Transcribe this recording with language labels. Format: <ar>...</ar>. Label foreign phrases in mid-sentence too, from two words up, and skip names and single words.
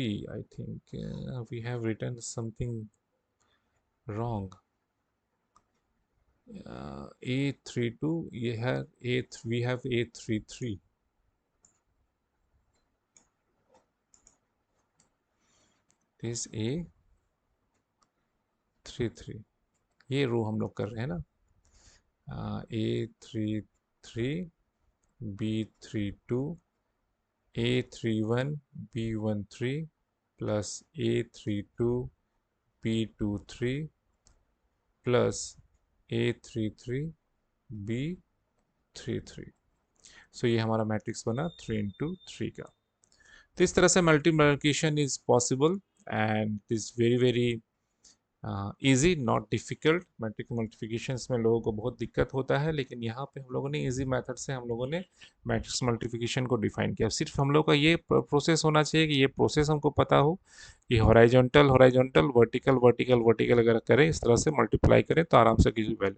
<en>I think we have written something wrong. A32, we have A33. This A33,</en> <hi>ये रो हम लोग कर रहे हैं ना.</hi> <en>A33 B32 A31 B13 plus A32 B23 plus A33 B33.</en> <hi>सो ये हमारा मैट्रिक्स बना 3 into 3 का. तो इस तरह से</hi> <en>multiplication is possible and is very very easy, not difficult. matrix multiplications</en> <hi>में लोगों को बहुत दिक्कत होता है, लेकिन यहाँ पे हम लोगों ने</hi> <en>easy method</en> <hi>से हम लोगों ने</hi> <en>matrix multiplication</en> <hi>को डिफाइन किया. सिर्फ हम लोग का ये प्रोसेस होना चाहिए कि ये प्रोसेस हमको पता हो कि</hi> <en>horizontal horizontal vertical vertical vertical</en> <hi>अगर करें इस तरह से मल्टीप्लाई करें तो आराम से कीजिए वैल्यू.</hi>